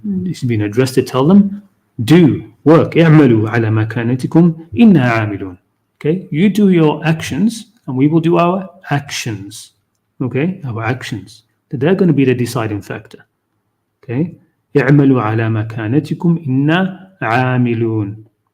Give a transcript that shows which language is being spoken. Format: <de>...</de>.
<en>It's been addressed to tell them, do work.</en> <ar>اعملوا على مكانتكم إنا عاملون.</ar> <en>Okay, you do your actions, and we will do our actions. Okay, our actions. They're going to be the deciding factor.</en> <ar>Okay, اعملوا على مكانتكم إنا عاملون.</ar>